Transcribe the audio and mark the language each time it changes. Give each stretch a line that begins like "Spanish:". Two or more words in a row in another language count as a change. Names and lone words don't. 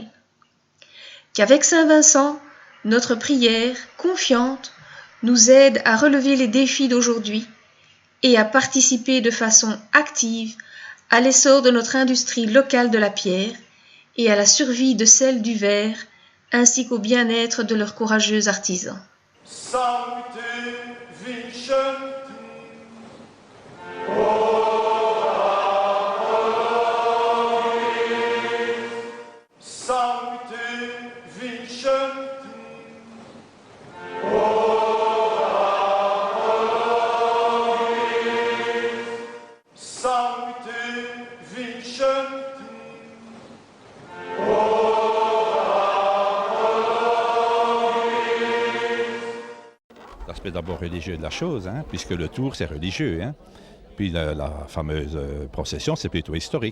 French: Qu'avec Saint-Vincent, notre prière, confiante, nous aide à relever les défis d'aujourd'hui et à participer de façon active à l'essor de notre industrie locale de la pierre et à la survie de celle du verre, ainsi qu'au bien-être de leurs courageux artisans.
Latin: Sancte vincent. Sancte vincent. Sancte vincent.
French: L'aspect d'abord religieux de la chose, puisque le tour c'est religieux. Puis la fameuse procession c'est plutôt historique.